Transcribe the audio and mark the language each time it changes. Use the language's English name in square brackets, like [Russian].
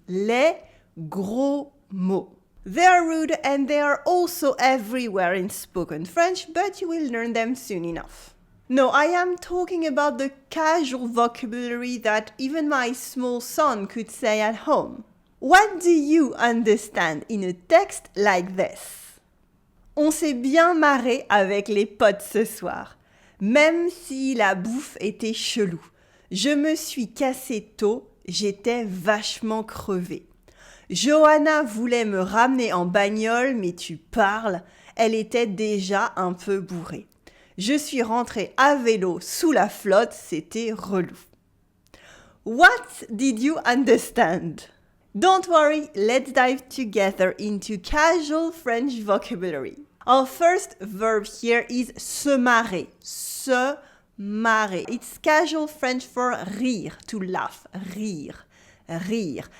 [French] Les gros mots. [English] They are rude and they are also everywhere in spoken French, but you will learn them soon enough. No, I am talking about the casual vocabulary that even my small son could say at home. What do you understand in a text like this? [French] On s'est bien marré avec les potes ce soir, même si la bouffe était chelou. Je me suis cassé tôt, j'étais vachement crevé. Johanna voulait me ramener en bagnole, mais tu parles, elle était déjà un peu bourrée. Je suis rentrée à vélo sous la flotte, c'était relou. [English] What did you understand? Don't worry, let's dive together into casual French vocabulary. Our first verb here is se marrer. Se marrer. It's casual French for rire, to laugh. Rire. Rire.